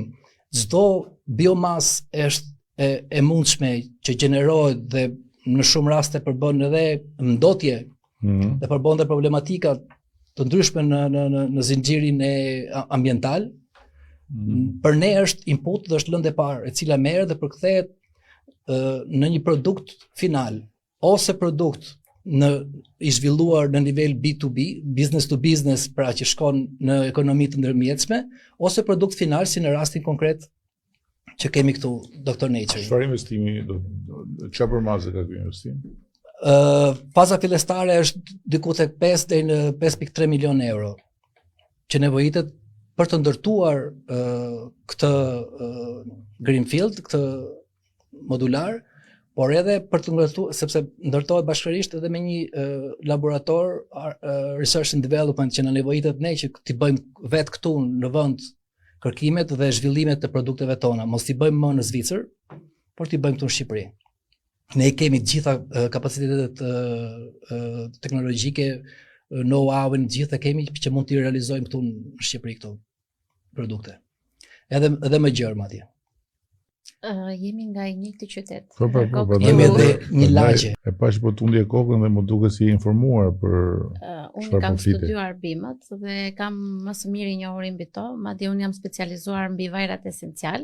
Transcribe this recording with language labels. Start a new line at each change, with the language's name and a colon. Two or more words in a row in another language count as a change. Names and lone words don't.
Albanian: Çdo biomasë është e mundshme që gjenerohet dhe në shumë raste përbën edhe ndotje dhe përbën dhe problematika të ndryshme në zinxhirin ambiental. Për ne është input dhe është lëndë e parë, e cila merret dhe përkthehet në një produkt final, ose produkt i zhvilluar në nivel B2B,
English: business to business,
Albanian: pra që shkon në ekonomi të ndërmjetshme, ose produkt final si në rastin konkret që kemi këtu Dr. Nature. Çfarë investimi çfarë përmazë ka ky investim? Faza fillestare është diku tek 5 deri në 5.3 milion euro, që nevojitet për të ndërtuar këtë greenfield, këtë modular, por edhe për të ndërtuar, sepse ndërtohet bashkërisht edhe me një laborator
English: research and development
Albanian: që na nevojitet ne që t'i bëjmë vetë këtu në vend kërkimet dhe zhvillimet të produkteve tona, mos t'i bëjmë më në Zvicër, por t'i bëjmë këtu në Shqipëri. Ne kemi të gjitha kapacitetet teknologjike, know-how-in gjithë kemi që mund t'i realizojmë këtu në Shqipëri këto produkte. Edhe më gjerë madje. Jemi nga i njëjti qytet. Po. Jemi edhe një lagje. E pash po tundje kokën dhe më duket si informuar për Unë kam studiuar bimët dhe kam më së miri njohuri mbi to, madje unë jam specializuar mbi vajrat esencial.